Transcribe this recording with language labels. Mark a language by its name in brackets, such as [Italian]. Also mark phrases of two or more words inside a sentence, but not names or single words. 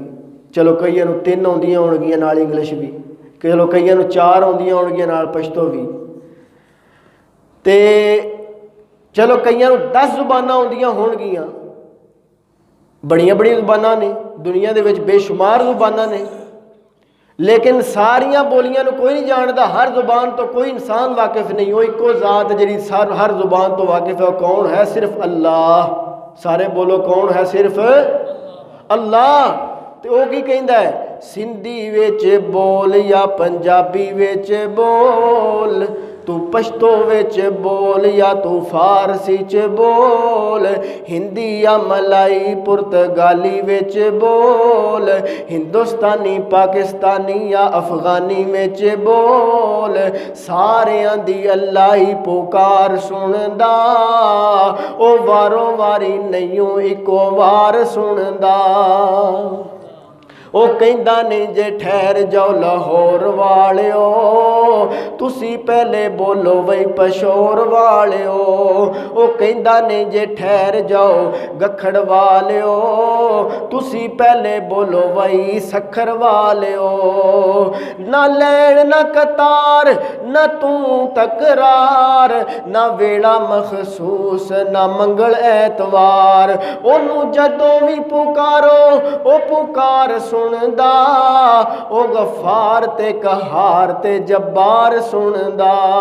[Punjabi] ਚਲੋ ਕਈਆਂ ਨੂੰ 3 ਆਉਂਦੀਆਂ ਹੋਣਗੀਆਂ ਨਾਲ ਇੰਗਲਿਸ਼ ਭੀ। ਚਲੋ ਕਈਆਂ ਨੂੰ 4 ਆਉਂਦੀਆਂ ਹੋਣਗੀਆਂ ਨਾਲ ਪਸ਼ਤੋ ਭੀ। ਤੇ ਚਲੋ ਕਈਆਂ ਨੂੰ 10 ਜ਼ੁਬਾਨਾਂ ਆਉਂਦੀਆਂ ਹੋਣਗੀਆਂ। ਬੜੀਆਂ ਬੜੀਆਂ ਜ਼ੁਬਾਨਾਂ ਨੇ ਦੁਨੀਆ ਦੇ ਵਿਚ, ਬੇਸ਼ੁਮਾਰ ਜ਼ੁਬਾਨਾਂ ਨੇ, ਲੇਕਿਨ ਸਾਰੀਆਂ ਬੋਲੀਆਂ ਨੂੰ ਕੋਈ ਨਹੀਂ ਜਾਣਤਾ। ਹਰ ਜ਼ੁਬਾਨ ਤੋ ਕੋਈ ਇਨਸਾਨ ਵਾਕਿਫ ਨਹੀਂ। ਵੋ ਇੱਕੋ ਜ਼ਾਤ ਜਿਹੜੀ ਹਰ ਜ਼ੁਬਾਨ ਤੋ ਵਾਕਿਫ ਹੈ, ਕੌਣ ਹੈ? ਸਿਰਫ ਅੱਲਾਹ। ਸਾਰੇ ਬੋਲੋ ਕੌਣ ਹੈ? ਸਿਰਫ ਅੱਲਾਹ। ਤੋ ਵੋ ਕੀ ਕਹਿੰਦਾ ਹੈ? ਸਿੰਧੀ ਵਿਚ ਬੋਲ ਯਾ ਪੰਜਾਬੀ ਵਿਚ ਬੋਲ, ਤੂ ਪਸ਼ਤੋ ਵਿਚ ਬੋਲ ਯਾ ਤੂ ਫਾਰਸੀ ਚ ਬੋਲ, ਹਿੰਦੀ ਯਾ ਮਲਾਈ ਪੁਰਤਗਾਲੀ ਵਿਚ ਬੋਲ, ਹਿੰਦੁਸਤਾਨੀ ਪਾਕਿਸਤਾਨੀ ਯਾ ਅਫਗਾਨੀ ਵਿਚ ਬੋਲ, ਸਾਰੀਆਂ ਦੀ ਅੱਲਾਹ ਹੀ ਪੁਕਾਰ ਸੁਣਦਾ, ਓ ਵਾਰੋਂ ਵਾਰੀ ਨਹੀਂ ਇੱਕੋ ਵਾਰ ਸੁਣਦਾ। ਉਹ ਕਹਿੰਦਾ ਨਹੀਂ ਜੇ ਠਹਿਰ ਜਾਓ ਲਾਹੌਰ ਵਾਲਿਓ, ਤੁਸੀ ਪਹਿਲੇ ਬੋਲੋ ਵਹੀ ਪਸ਼ੌਰ ਵਾਲਿਓ। ਉਹ ਕਹਿੰਦਾ ਨਹੀਂ ਜੇ ਠਹਿਰ ਜਾਓ ਗੱਖੜ ਵਾਲਿਓ, ਤੁਸੀ ਪਹਿਲੇ ਬੋਲੋ ਵਹੀ ਸੱਖਰ ਵਾਲਿਓ। ਨਾ ਲੈਨ ਨਾ ਕਤਾਰ ਨਾ ਤੂ ਤਕਰਾਰ, ਨਾ ਵੇਲਾ ਮਖ਼ਸੂਸ ਨਾ ਮੰਗਲ ਐਤਵਾਰ, ਓਨੂ ਜਦੋਂ ਭੀ ਪੁਕਾਰੋ ਓ ਪੁਕਾਰ ਸੁਣਦਾ, ਓ ਗੱਫਾਰ ਤੇ ਕਹਾਰ ਤੇ ਜੱਬਾਰ ਸੁਣਦਾ।